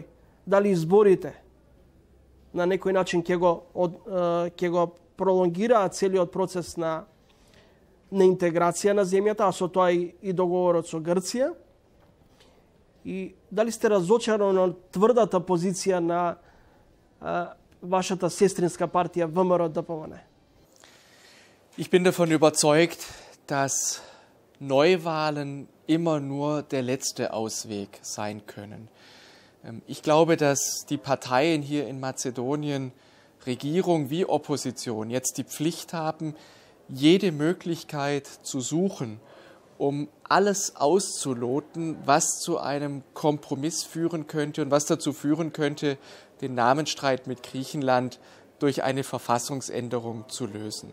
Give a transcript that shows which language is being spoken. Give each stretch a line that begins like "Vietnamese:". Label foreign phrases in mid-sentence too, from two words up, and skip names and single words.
Macedonian: Дали изборите на некој начин ќе го пролонгираат целиот процес на интеграција на земјата, а со тоа и договорот со Грција? И дали сте разочарани од тврдата позиција на вашата сестринска партија ВМРО ДПМН?
German: Ich bin davon überzeugt, dass Neuwahlen immer nur der letzte Ausweg sein können. Ich glaube, dass die Parteien hier in Mazedonien, Regierung wie Opposition, jetzt die Pflicht haben, jede Möglichkeit zu suchen, um alles auszuloten, was zu einem Kompromiss führen könnte und was dazu führen könnte, den Namensstreit mit Griechenland durch eine Verfassungsänderung zu lösen.